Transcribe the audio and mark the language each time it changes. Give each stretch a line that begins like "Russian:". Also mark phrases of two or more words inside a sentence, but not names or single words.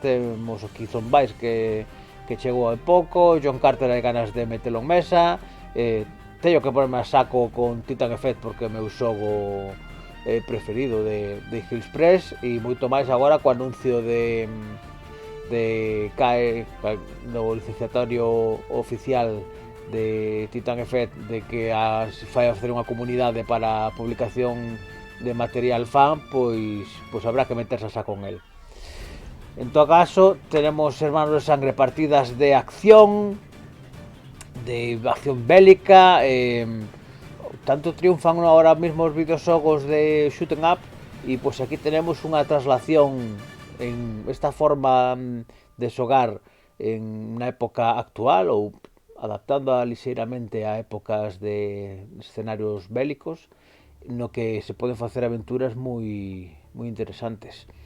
Galician: Temos o Killzone Vice que chegou hai pouco, John Carter hai ganas de metelo en mesa, teño que ponerme a saco con Titan Effect porque é o meu xogo preferido de Hills Press, e moito máis agora co anuncio de CAE no licenciatorio oficial de Titan Effect, de que fai facer unha comunidade para a publicación de material fan, pois habrá que meterse a saco con el. En todo caso, tenemos Hermanos de Sangre, partidas de acción bélica, tanto triunfan
Spanish: ahora mismo
Galician: os videoxogos de
English: shooting up,
Galician: e pois aquí tenemos unha traslación en esta forma de xogar en unha época actual, ou adaptándoa lixeiramente a épocas de escenarios bélicos, no que se poden facer aventuras moi interesantes.